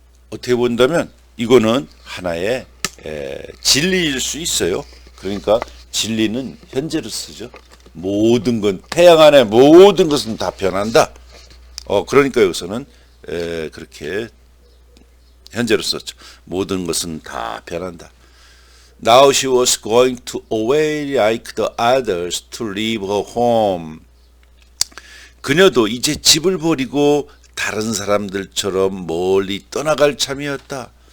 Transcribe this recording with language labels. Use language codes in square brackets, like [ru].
[ko] 어떻게 본다면 이거는 하나의 진리일 수 있어요. 그러니까 진리는 현재로 쓰죠. 모든 건 태양 안에 모든 것은 다 변한다. 그러니까 여기서는 그렇게 현재로 썼죠. 모든 것은 다 변한다. [en] Now she was going to away like the others to leave her home. [ko] 그녀도 이제 집을 버리고 다른 사람들처럼 멀리 떠나갈 참이었다.